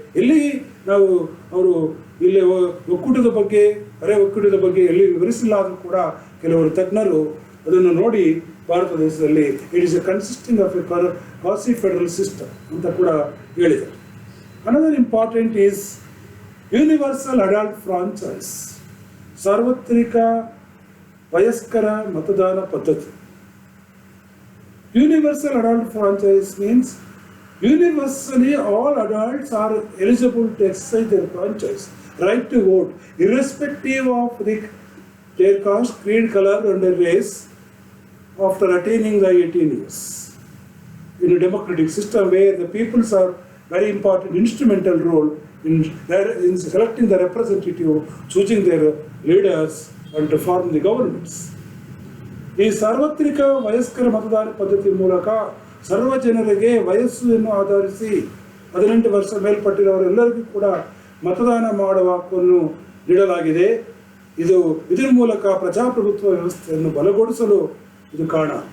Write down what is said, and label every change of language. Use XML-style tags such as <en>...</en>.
<kn>ಎಲ್ಲಿ ನಾವು ಅವರು ಇಲ್ಲಿ ಒಕ್ಕೂಟದ ಬಗ್ಗೆ, ಅರೆ ಒಕ್ಕೂಟದ ಬಗ್ಗೆ ಎಲ್ಲಿ ವಿವರಿಸಿಲ್ಲ ಆದರೂ ಕೂಡ ಕೆಲವರು ತಜ್ಞರು ಅದನ್ನು ನೋಡಿ ಭಾರತ ದೇಶದಲ್ಲಿ</kn> <en>it is a consisting of a quasi federal system</en> <kn>ಅಂತ ಕೂಡ ಹೇಳಿದ್ದಾರೆ.</kn> <en>another important is universal adult franchise,</en> <kn>ಸಾರ್ವತ್ರಿಕ ವಯಸ್ಕರ ಮತದಾನ ಪದ್ಧತಿ.</kn> <en>Universal adult franchise means universally all adults are eligible to exercise their franchise right to vote, irrespective of their caste, creed, color, and their race, after attaining the 18 years. In a democratic system where the peoples are very important instrumental role in selecting the representative, choosing their leaders, and to form the governments.</en> <kn>ಈ ಸಾರ್ವತ್ರಿಕ ವಯಸ್ಕರ ಮತದಾನ ಪದ್ಧತಿ ಮೂಲಕ ಸರ್ವ ಜನರಿಗೆ ವಯಸ್ಸನ್ನು ಆಧರಿಸಿ 18 ವರ್ಷ ಮೇಲ್ಪಟ್ಟಿರುವವರೆಲ್ಲರಿಗೂ ಕೂಡ ಮತದಾನ ಮಾಡುವ ಹಕ್ಕನ್ನು ನೀಡಲಾಗಿದೆ. ಇದರ ಮೂಲಕ ಪ್ರಜಾಪ್ರಭುತ್ವ ವ್ಯವಸ್ಥೆಯನ್ನು ಬಲಗೊಳಿಸಲು ಇದು ಕಾರಣ.</kn>